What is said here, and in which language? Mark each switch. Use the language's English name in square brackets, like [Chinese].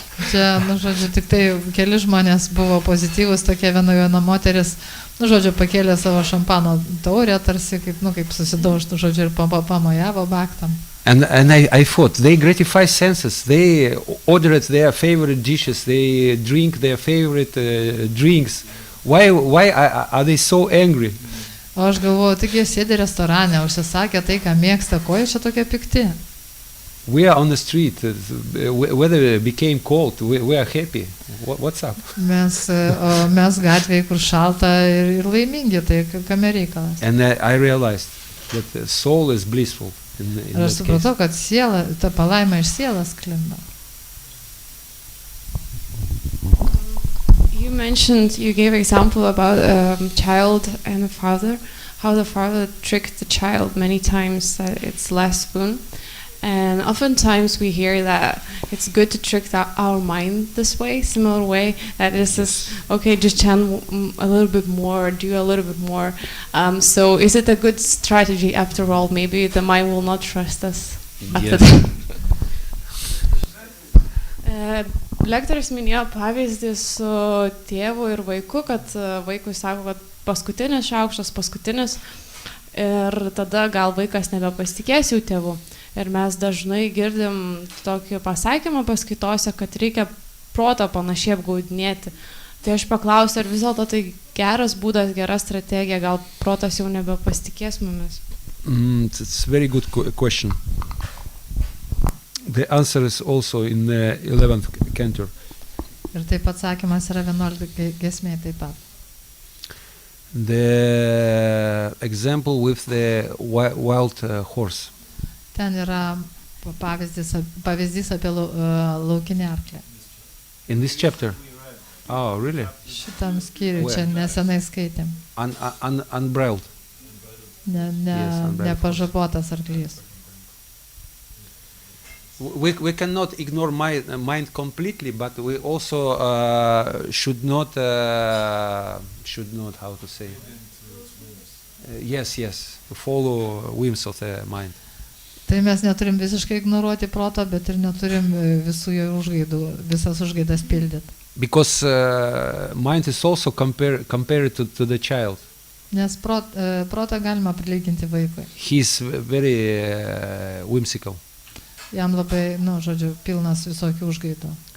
[Lithuanian] Čia, žodžiu, tik tai keli žmonės buvo pozityvus, tokia viena moteris, žodžiu, pakėlė savo šampano taurę, tarsi kaip susidaužtų, žodžiu, ir pamojavo bhaktam. [English] And I thought, they gratify senses, they ordered their favorite dishes, they drink their favorite drinks. Why are they so angry? [Lithuanian] O aš galvoju, tik jie sėdi restorane, užsisakė tai, ką mėgsta, ko jie čia tokie pikti? [English] We are on the street, weather became cold, we are happy. What's up? [Lithuanian] Mes gatvėje, kur šalta ir laimingi, tai kame reikalas. [English] And I realized that the soul is blissful. [Lithuanian] Ir aš supratau, kad siela, ta palaima iš sielos sklinda. [English] You mentioned, you gave example about a child and a father, how the father tricked the child many times that it's last spoon. And oftentimes we hear that it's good to trick our mind this way, similar way, that is this, okay, just chant a little bit more, do a little bit more. So is it a good strategy after all? Maybe the mind will not trust us after that. [Lithuanian] Lektorius minėjo pavyzdį su tėvu ir vaiku, kad vaikui sako, kad paskutinis šaukštas, paskutinis, ir tada gal vaikas nebepasitikės jų tėvu. Ir mes dažnai girdim tokį pasakymą paskaitose, kad reikia protą panašiai apgaudinėti. Tai aš paklausiu, ar vis dėlto tai geras būdas, gera strategija, gal protas jau nebepasitikės mumis? [English] It's a very good question. The answer is also in the 11th cantor. [Lithuanian] Ir taip atsakymas yra 11 giesmėje taip pat. [English] The example with the wild horse. [Lithuanian] Ten yra pavyzdys apie laukinį arklį. [English] In this chapter? Oh, really? [Lithuanian] Šitam skyriui čia nesenai skaitėm. [English] Unbridled. [Lithuanian] Nepažabotas arklys. [English] We cannot ignore mind completely, but we also should not how to say. Yes, follow whims of the mind. [Lithuanian] Tai mes neturim visiškai ignoruoti proto, bet ir neturim visų jo užgaidų, visas užgaidas pildyti. [English] Because mind is also compared to the child. [Lithuanian] Nes protą galima prilyginti vaikui. [English] He's very whimsical. [Lithuanian] Jam labai, žodžiu, pilnas visokių užgaidų.